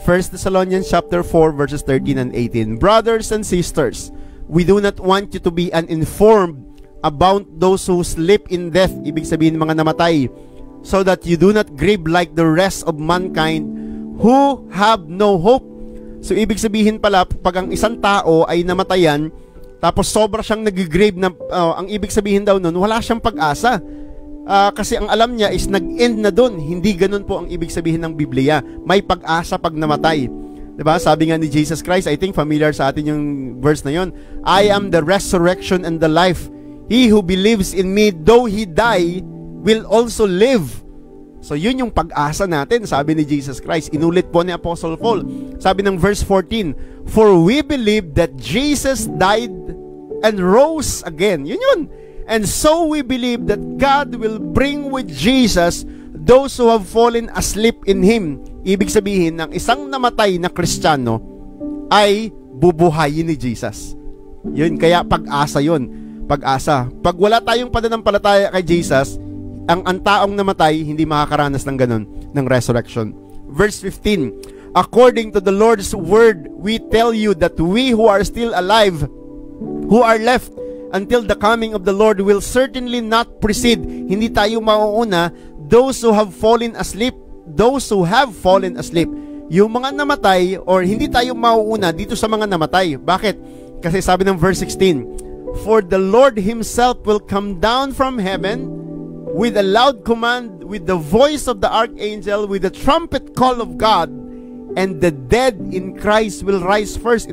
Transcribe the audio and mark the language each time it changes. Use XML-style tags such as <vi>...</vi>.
<en>1 Thessalonians chapter 4 verses 13 and 18. Brothers and sisters, we do not want you to be uninformed about those who sleep in death,</en> <tl>ibig sabihin mga namatay,</tl> <en>so that you do not grieve like the rest of mankind who have no hope.</en> <tl>So, ibig sabihin pala, pag ang isang tao ay namatayan, tapos sobra siyang nag-grieve na, ang ibig sabihin daw nun, wala siyang pag-asa. Kasi ang alam niya is nag-end na dun. Hindi ganun po ang ibig sabihin ng Biblia. May pag-asa pag namatay. Diba? Sabi nga ni Jesus Christ, I think familiar sa atin yung verse na yun,</tl> <en>I am the resurrection and the life. He who believes in me, though he die, will also live.</en> <tl>So yun yung pag-asa natin, sabi ni Jesus Christ. Inulit po ni Apostle Paul. Sabi ng</tl> <en>verse 14, for we believe that Jesus died and rose again. Yun. And so we believe that God will bring with Jesus those who have fallen asleep in Him.</en> <tl>Ibig sabihin, ng isang namatay na Kristiyano ay bubuhayin ni Jesus. Yun, kaya pag-asa yun. Pag-asa. Pag wala tayong pananampalataya kay Jesus, ang taong namatay, hindi makakaranas ng ganun, ng resurrection.</tl> <en>Verse 15, according to the Lord's word, we tell you that we who are still alive, who are left until the coming of the Lord, will certainly not precede.</en> <tl>Hindi tayo mauuna.</tl> <en>Those who have fallen asleep, those who have fallen asleep.</en> <tl>Yung mga namatay, or hindi tayo mauuna dito sa mga namatay. Bakit? Kasi sabi ng</tl> <en>verse 16, for the Lord Himself will come down from heaven with a loud command, with the voice of the archangel, with the trumpet call of God, and the dead in Christ will rise first.</en>